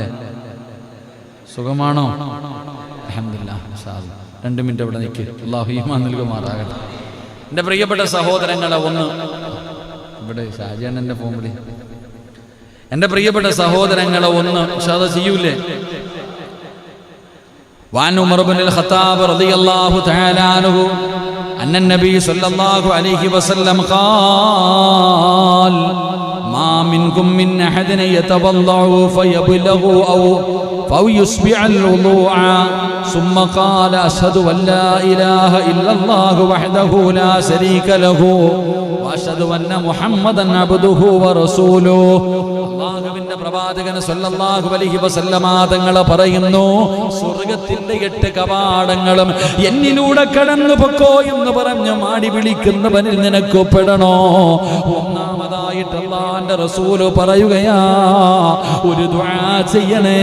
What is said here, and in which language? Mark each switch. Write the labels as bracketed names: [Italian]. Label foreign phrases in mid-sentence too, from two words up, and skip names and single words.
[Malayalam] സുഖമാണോ? അൽഹംദുലില്ലാഹ്. [Arabic] إن شاء الله [Malayalam] 2 മിനിറ്റ് അവിടെ നിൽക്ക്. അല്ലാഹു ഈമാൻ നൽകുമാറാകട്ടെ. എൻ്റെ പ്രിയപ്പെട്ട സഹോദരങ്ങളെ, ഒന്ന് ഇവിടെ ഷാജിയണ്ണൻ്റെ ഫോൺ വിളി. എൻ്റെ പ്രിയപ്പെട്ട സഹോദരങ്ങളെ, ഒന്ന് ഷാദ ചെയ്യൂലേ? [Arabic] وعن عمر بن الخطاب رضي الله تعالى عنه أن النبي صلى الله عليه وسلم قال ما منكم من أحد يتوضأ فيبلغ أو يسبع الوضوء ثم قال أشهد أن لا إله إلا الله وحده لا شريك له وأشهد أن محمدا عبده ورسوله. [Malayalam] അല്ലാഹുവിന്റെ പ്രവാചകൻ [Arabic] صلى الله عليه وسلم [Malayalam] തങ്ങൾ പറയുന്നു, സ്വർഗ്ഗത്തിന്റെ 8 കവാടങ്ങളും എന്നിലൂടെ കടന്നു പൊക്കോ എന്ന് പറഞ്ഞു മാടി വിളിക്കുന്നവനിൽ നിനക്ക് പെടണോ? ഒന്നാമതായിട്ട് അല്ലാഹുവിന്റെ റസൂൽ പറയുകയാ, ഒരു ദുആ ചെയ്യണേ.